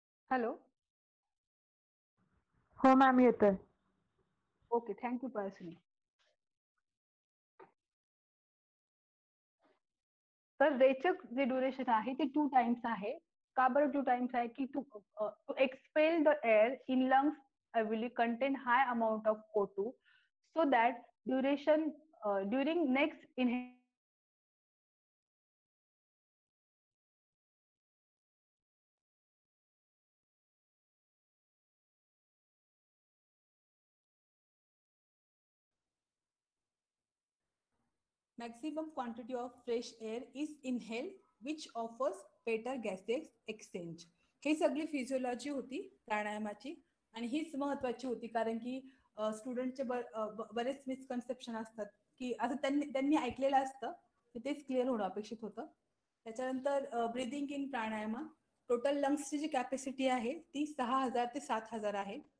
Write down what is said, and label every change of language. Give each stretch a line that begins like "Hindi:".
English: Hello.
Marathi: हो ma'am, येतोय.
English: Okay, thank you पर्सनी.
Marathi: तर रेचक जे ड्युरेशन आहे ते 2 टाइम्स आहे. का बरं 2 टाइम्स आहे? की
English: To expel the air in lungs will contain high amount of O2 so that duration during next inhalation maximum quantity of fresh air is inhaled which offers better gaseous exchange.
Marathi: हे सगळी physiology होती प्राणायामाची आणि हीच महत्वाची होती, कारण की स्टुडंटचे बरेच मिसकन्सेप्शन असतात की असं त्यांनी ऐकलेलं असतं, तेच क्लिअर होणं अपेक्षित होतं. त्याच्यानंतर
English: breathing in pranayama,
Marathi: total लंग्सची G capacity आहे ती 6000 ते 7000 आहे.